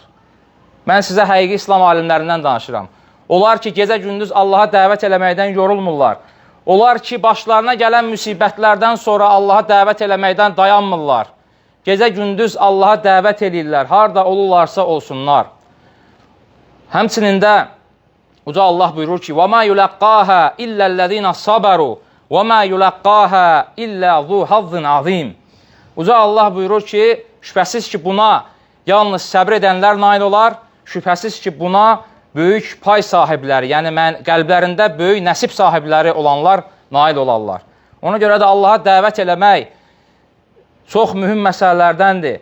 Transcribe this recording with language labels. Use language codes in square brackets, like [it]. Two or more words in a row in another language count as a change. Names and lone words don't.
[az] Mən sizə həqiqi İslam alimlərindən danışıram. Onlar ki, gecə-gündüz Allaha dəvət eləməkdən yorulmurlar. Onlar ki, başlarına gələn müsibətlərdən sonra Allaha dəvət eləməkdən dayanmırlar. Gecə-gündüz Allaha dəvət eləyirlər. Harada olurlarsa olsunlar. Həmçinin də Uca Allah buyurur ki, [ar] وَمَا يُلَقَّاهَا إِلَّا الَّذِينَ صَبَرُوا وَمَا يُلَقَّاهَا إِلَّا ذُو حَظٍّ عَظِيمٍ. [az] Uca Allah buyurur ki, şübhəsiz ki, buna yalnız səbr edənlər nail olar, şübhəsiz ki, buna böyük pay sahibləri, yəni qəlblərində böyük nəsib sahibləri olanlar nail olarlar. Ona görə də Allaha dəvət eləmək çox mühüm məsələlərdəndir.